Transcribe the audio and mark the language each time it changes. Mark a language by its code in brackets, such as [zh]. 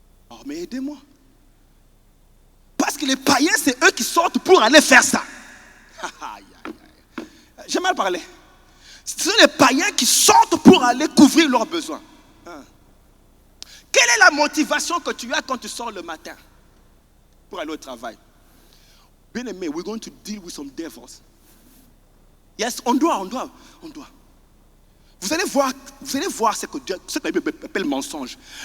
[fr] Oh, mais aidez-moi. Parce que les païens, c'est eux qui sortent pour aller faire ça. J'ai mal parlé. Ce sont les païens qui sortent pour aller couvrir leurs besoins. Quelle est la motivation que tu as quand tu sors le matin pour aller au travail? Bien aimé, [en] we're going to deal with some devils. [fr] Yes, on doit. Vous allez voir ce que la Bible appelle mensonge.